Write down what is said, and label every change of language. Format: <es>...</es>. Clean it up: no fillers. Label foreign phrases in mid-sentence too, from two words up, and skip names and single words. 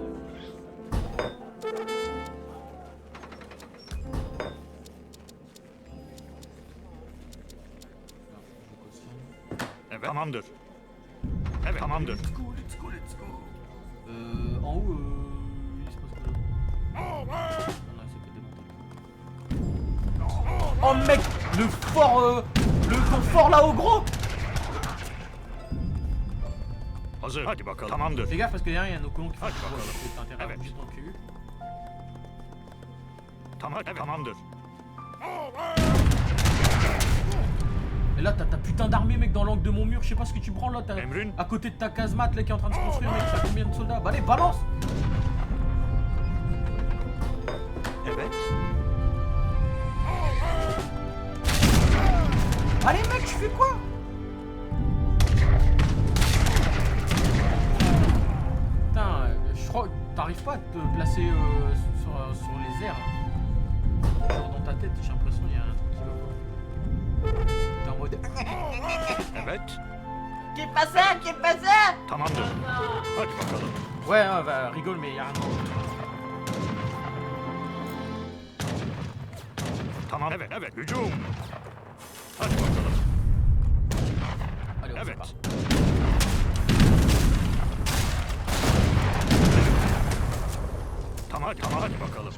<tr>Evet. Tamamdır. Evet. Tamamdır.</tr> <en>Let's go, let's go, let's go.</en> <fr>En haut, il se passe quoi là? Non, c'est que démonté. Oh mec, le fort, le confort là-haut gros.</fr> <tr>Hazır. Hadi bakalım. Tamamdır.</tr> <fr>Fais gaffe parce que derrière il y a nos colons qui font</fr> <tr>Hadi</tr> <fr>du bois.</fr> <tr>bakalım.</tr> <fr>Donc t'as intérêt à</fr> <tr>Evet.</tr> <fr>bouger ton cul.</fr> <tr>Tamam. Evet. Tamamdır.</tr> <fr>Et là t'as ta putain d'armée mec dans l'angle de mon mur, je sais pas ce que tu prends là, t'as</fr> <tr>Emrun.</tr> <fr>à côté de ta casemate là qui est en train de se construire mec, t'as combien de soldats? Bah allez balance!</fr> <tr>Evet.</tr> <fr>Allez mec, tu fais quoi? Putain, je crois que t'arrives pas à te placer sur les airs. Hein. Genre dans ta tête, j'ai l'impression qu'il y a un truc qui va pas. T'es en mode...</fr> <tr>Evet.</tr> <fr>Qui est passé? Qui est passé?</fr> <tr>Tamamdır. Hadi bakalım.</tr> <fr>Ouais, bah, rigole mais y'a rien de...</fr> <tr>Tamam. Evet. Evet. Hücum. Hadi bakalım.</tr> <fr>Allez, on</fr> <tr>Evet.</tr> <fr>part.</fr> <tr>Tamam. Tamam. Hadi bakalım.</tr>